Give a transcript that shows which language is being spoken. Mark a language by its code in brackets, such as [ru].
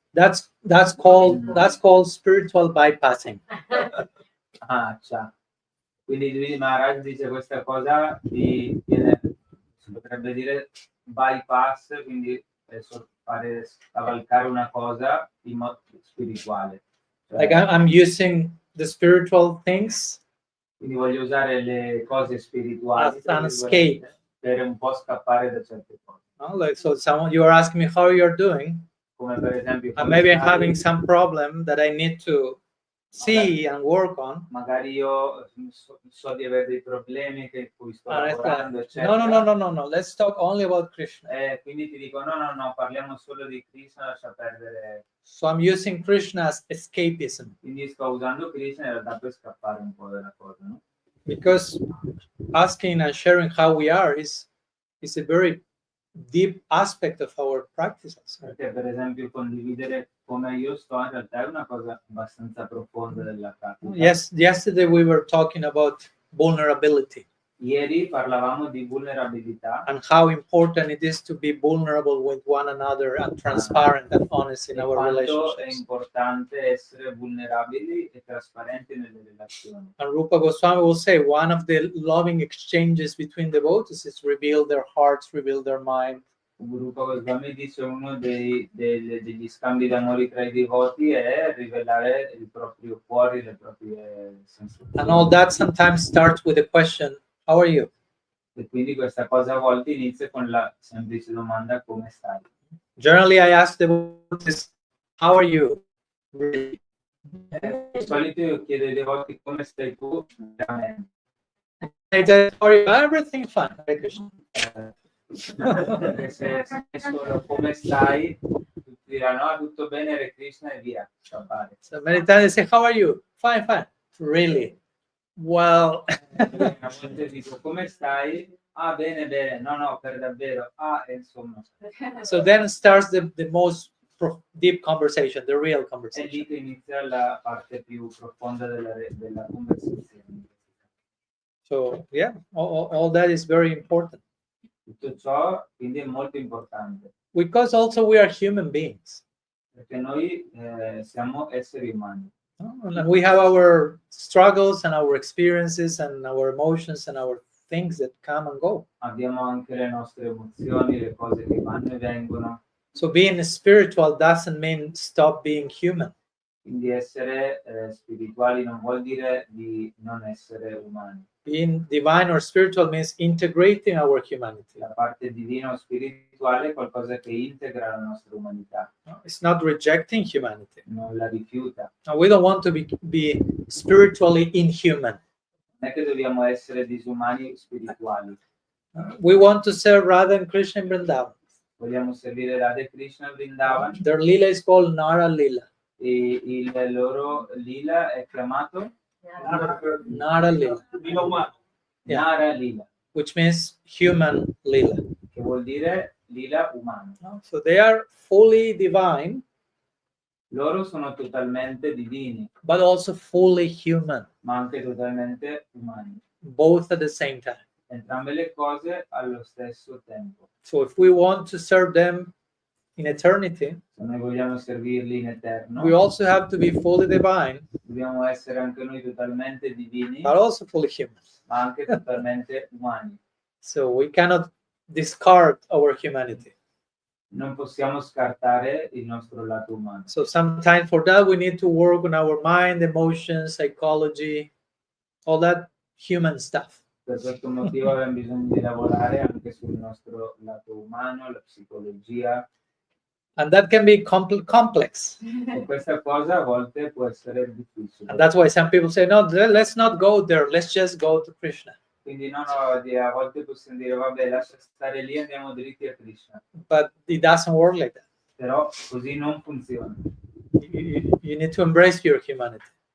[en] That's called spiritual bypassing. [it] Ciao. Quindi lui Maharaj dice questa cosa si potrebbe dire bypass, quindi fare scavalcare una cosa spirituale. Cioè, [en] Like I'm using the spiritual things [it] quindi voglio usare le cose spirituali [en] as an escape. [it] per un po' scappare da certe cose. No? [en] Like, so someone, you are asking me how you're doing, [it] Come per esempio, [en] and [it] come [en] maybe I'm [it] stai? [en] having some problem that I need to see and work on. [it] Magari io so di avere dei problemi che cui sto [en] And it's [it] lavorando, [en] like, [it] eccetera. [en] no. Let's talk only about Krishna. [it] Quindi ti dico no, parliamo solo di Krishna, lascia perdere. [en] So I'm using Krishna as escapism, [it] Quindi sto usando Krishna in realtà per scappare un po' dalla cosa, no? [en] because asking and sharing how we are is a very deep aspect of our practices. [it] Perché per esempio condividere come io sto in realtà è una cosa abbastanza profonda della pratica. [en] Yes, yesterday we were talking about vulnerability [it] Ieri parlavamo di vulnerabilità [en] and how important it is to be vulnerable with one another and transparent and honest in [it] e [en] our [it] quanto è [en] relationships. [it] importante essere vulnerabili e trasparenti nelle relazioni. [en] And Rupa Goswami will say one of the loving exchanges between devotees is reveal their hearts, reveal their mind. [it] Guru Goswami dice uno degli scambi d'amore tra i devoti è rivelare il proprio cuore, le proprie sensazioni. [en] And all that sometimes starts with a question, how are you? [it] E quindi questa cosa a volte inizia con la semplice domanda come stai? [en] Generally, I ask devotees, how are you? Really? [it] Di solito io chiedo ai devoti come stai tu veramente. [en] They say, how are you? Everything fine. Hare Krishna. [it] Perché se solo come stai, tutti diranno ah, tutto bene, Hare Krishna e via. [en] So many times they say, how are you? Fine. Really? Well, [it] Una volta dico come stai? Ah, bene. No, per davvero. Ah, insomma. [en] so then starts the most deep conversation, the real [it] È lì [en] conversation. [it] che inizia la parte più profonda della conversazione. [en] So yeah, all that is very important [it] Tutto ciò quindi è molto importante, [en] because also we are human beings. [it] perché noi siamo esseri umani. [en] And we have our struggles and our experiences and our emotions and our things that come and go. [it] Abbiamo anche le nostre emozioni, le cose che vanno e vengono. [en] So being spiritual doesn't mean stop being human. [it] Quindi essere spirituali non vuol dire di non essere umani. [en] Being divine or spiritual means integrating our humanity. [it] La parte divina o spirituale è qualcosa che integra la nostra umanità, [en] It's not rejecting humanity. [it] non la rifiuta. [en] No, we don't want to be spiritually inhuman. [it] Non è che dobbiamo essere disumani spirituali. [en] We want to serve Radha and Krishna in Vrindavan. [it] Vogliamo servire Radha e Krishna a Vrindavan [en] Their lila is called Nara Lila. [it] e il loro lila è chiamato Nara Lila, Lila umano. [en] Yeah. Nara Lila, which means human Lila. [it] che vuol dire lila umano. [en] So they are fully divine, [it] Loro sono totalmente divini, [en] but also fully human, [it] ma anche totalmente umani. [en] both at the same time. [it] Entrambe le cose allo stesso tempo. [en] So if we want to serve them in eternity, [it] Se noi vogliamo servirli in eterno, [en] we also have to be fully divine, [it] dobbiamo essere anche noi totalmente divini, [en] but also fully human. [it] ma anche totalmente umani. [en] So we cannot discard our humanity. [it] Non possiamo scartare il nostro lato umano. [en] So sometimes for that we need to work on our mind, emotions, psychology, all that human stuff. [it] Per questo motivo abbiamo bisogno di lavorare anche sul nostro lato umano, la psicologia. [en] And that can be complex. [it] E questa cosa a volte può essere difficile. [en] And that's why some people say, no, let's not go there. Let's just go to Krishna. [it] Quindi a volte possiamo dire, vabbè, lascia stare lì, andiamo dritti a Krishna. [en] But it doesn't work like that. [it] Però così non funziona. [en] You need to embrace your humanity.